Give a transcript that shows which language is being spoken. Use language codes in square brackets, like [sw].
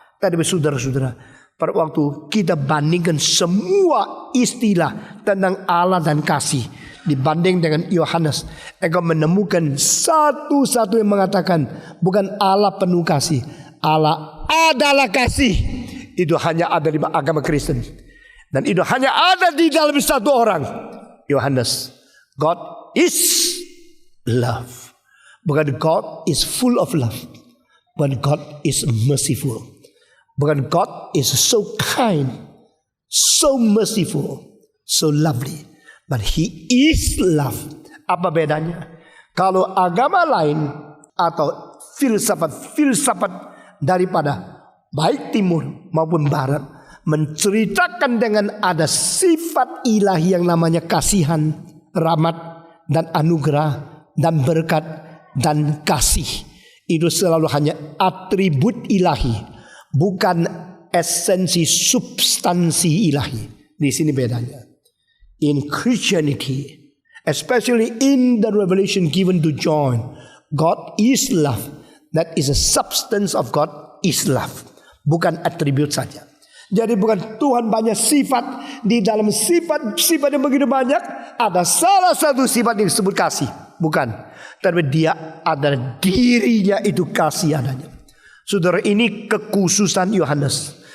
[id] Tadi saudara-saudara, pada waktu kita bandingkan semua istilah tentang Allah dan kasih dibanding dengan Yohanes, engkau menemukan satu-satu yang mengatakan bukan Allah penuh kasih, Allah adalah kasih. Itu hanya ada di agama Kristen, dan itu hanya ada di dalam satu orang, Yohanes. [en] God is love. [id] Bukan [en] God is full of love, but God is merciful. [id] Bukan [en] God is so kind, so merciful, so lovely, but He is love. [id] Apa bedanya? Kalau agama lain atau filsafat daripada baik timur maupun barat menceritakan dengan ada sifat ilahi yang namanya kasihan, rahmat, dan anugerah, dan berkat, dan kasih. Itu selalu hanya atribut ilahi, bukan esensi substansi ilahi. Di sini bedanya. [en] In Christianity, especially in the revelation given to John, God is love. That is a substance of God is love, [id] bukan atribut saja. Jadi bukan Tuhan banyak sifat, di dalam sifat yang begitu banyak ada salah satu sifat yang disebut kasih, bukan. Tapi dia adalah dirinya itu kasih adanya. Saudara, ini kekhususan Yohanes.